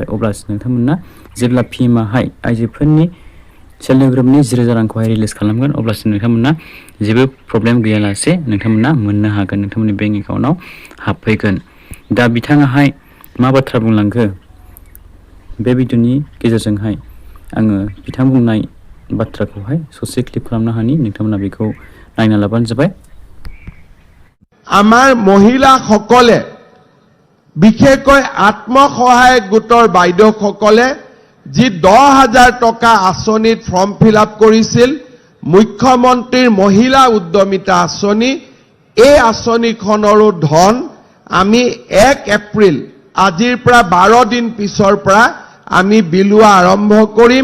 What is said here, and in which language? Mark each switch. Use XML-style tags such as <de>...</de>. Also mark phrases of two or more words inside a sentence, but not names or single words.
<brx>अब्लासो नोंथांमोना जेब्ला PMआहाय आइजोफोरनि</brx> <en>self help groupनि</en> <brx>10,000 रांखौहाय रिलिज खालामगोन अब्लासो नोंथांमोना जेबो प्रब्लेम गैयालासे नोंथांमोना मोननो हागोन, नोंथांमोननि</brx> <en>bank accountआव</en> <brx>हाबफैगोन। दा बिथाङाहाय मा बाथ्रा बुंलांखो बे भिडिअनि गेजेरजोंहाय आङो बिथां बुंनाय बाथ्राखौहाय ससे क्लिप खालामना होनि, नोंथांमोना बेखौ नायना लाबानो जाबाय।</brx> <as>আমাৰ মহিলাসকলে বিশেষকৈ আত্মসহায়ক গোটৰ বাইদেউসকলে যি 10,000 টকা আঁচনিত</as> <en>form fill up</en> <as>কৰিছিল মুখ্যমন্ত্ৰীৰ মহিলা উদ্যমিতা আঁচনি, এই আঁচনিখনৰো ধন আমি 1 এপ্ৰিল আজিৰ পৰা 12 দিন পিছৰ পৰা আমি বিলোৱা আৰম্ভ কৰিম।</as>